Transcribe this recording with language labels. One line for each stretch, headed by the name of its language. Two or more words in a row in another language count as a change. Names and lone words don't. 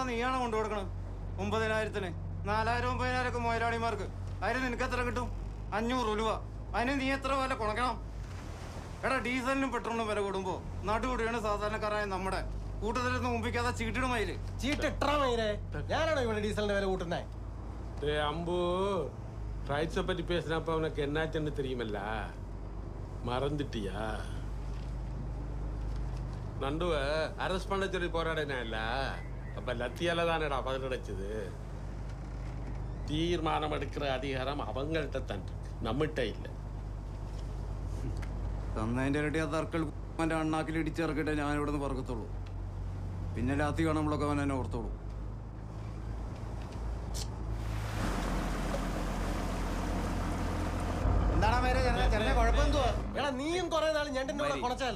Malayalam: നീയാണോ കൊണ്ടുകൊടുക്കണം? 9000-ന് 4000 9000 ഒക്കെ മുതലാളിമാർക്ക്. അതിന് നിനക്ക് എത്ര കിട്ടും? 500 രൂപ. അതിന് നീ എത്ര വില കൊടുക്കണം? എടാ, ഡീസലിനും പെട്രോളിനും വില കൂടുമ്പോ നടുകൂടിയാണ് സാധാരണക്കാരായ നമ്മുടെ കൂട്ടത്തിലൊന്നും മുമ്പിക്കാതെ ചീട്ടിടുമയില്. ചീട്ടിട്ടാ മയിലേ. ഞാനാണോ ഇവിടെ ഡീസലിന്റെ വില കൂട്ടുന്നേ?
Tamil: அம்பு ரைட்ஸை பற்றி பேசினப்ப அவனுக்கு என்னாச்சுன்னு தெரியுமல்ல? மறந்துட்டியா? நண்டுவ அரெஸ்ட் பண்ண சொல்லி போராடினா இல்ல? அப்ப லத்தியால தானடா பதில் கிடைச்சது. தீர்மானம் எடுக்கிற அதிகாரம் அவங்கள்ட்ட தான் இருக்கு, நம்மகிட்ட இல்லை.
Malayalam: തന്നതിന്റെ ഇരട്ടി ആ തർക്കൾ അവന്റെ അണ്ണാക്കിൽ ഇടിച്ചിറക്കിട്ടേ ഞാൻ ഇവിടെ നിന്ന് പറക്കത്തുള്ളൂ. പിന്നെ രാത്രി കാണുമ്പോഴൊക്കെ അവൻ എന്നെ ഓർത്തോളൂ. എടാ, നീയും കുറെ നാൾ ഞണ്ടിന്റെ കൂടെ കുണച്ചല്ലേ?